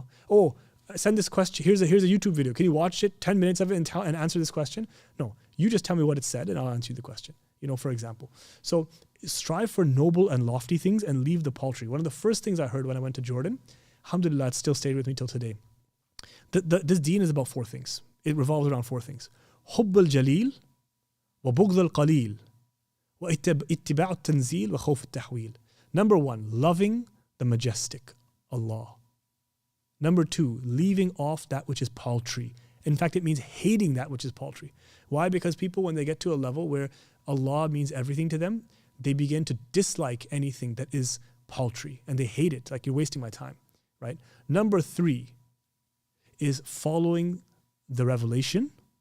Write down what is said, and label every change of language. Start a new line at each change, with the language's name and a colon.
English: Oh, send this question. Here's a YouTube video. Can you watch it, 10 minutes of it and answer this question? No, you just tell me what it said and I'll answer you the question, for example. So strive for noble and lofty things and leave the paltry. One of the first things I heard when I went to Jordan, alhamdulillah, it still stayed with me till today. This deen is about 4 things. It revolves around 4 things.
Arabic: حب الجليل وبغض القليل واتباع التنزيل وخوف التحويل.
English: Number 1, loving the majestic, Allah. Number 2, leaving off that which is paltry. In fact, it means hating that which is paltry. Why? Because people, when they get to a level where Allah means everything to them, they begin to dislike anything that is paltry and they hate it. Like, you're wasting my time, right? Number 3 is following the revelation.